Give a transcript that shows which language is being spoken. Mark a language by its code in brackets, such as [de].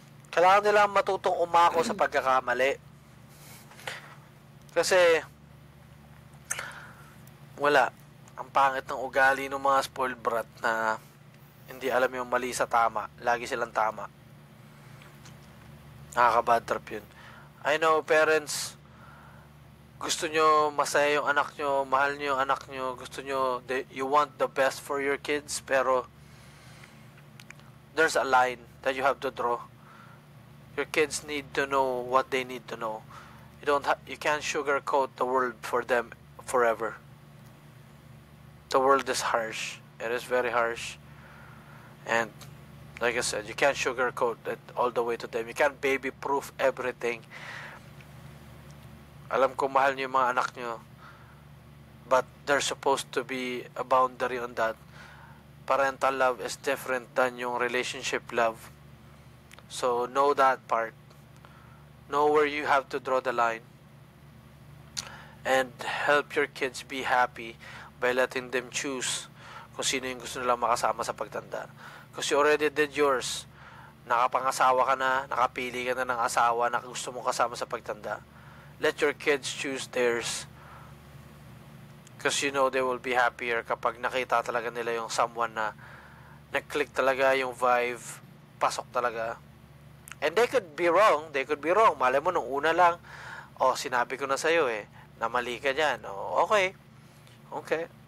[tl] Kailangan nila matutong umako sa pagkakamali. Kasi, wala. Ang pangit ng ugali ng mga spoiled brat na hindi alam yung mali sa tama. Lagi silang tama. Nakaka-bad trip yun. [en] I know, parents, [tl] gusto nyo masaya yung anak nyo, mahal nyo yung anak nyo, gusto nyo, [en] you want the best for your kids, pero there's a line that you have to draw. Your kids need to know what they need to know. You can't sugarcoat the world for them forever. The world is harsh. It is very harsh. And like I said, you can't sugarcoat it all the way to them. You can't baby-proof everything. [tl] Alam ko mahal niyo yung mga anak niyo, [en] but there's supposed to be a boundary on that. Parental love is different than yung relationship love. So know that part. Know where you have to draw the line. And help your kids be happy by letting them choose [tl] kung sino yung gusto nila makasama sa pagtanda. [en] Because you already did yours. [tl] Nakapangasawa ka na, nakapili ka na ng asawa na gusto mong kasama sa pagtanda. [en] Let your kids choose theirs. Because you know they will be happier [tl] kapag nakita talaga nila yung someone na nag-click talaga yung vibe, pasok talaga. [en] And they could be wrong. [tl] They could be wrong. Malay mo, nung una lang, sinabi ko na sa'yo na mali ka dyan. Okay. Okay.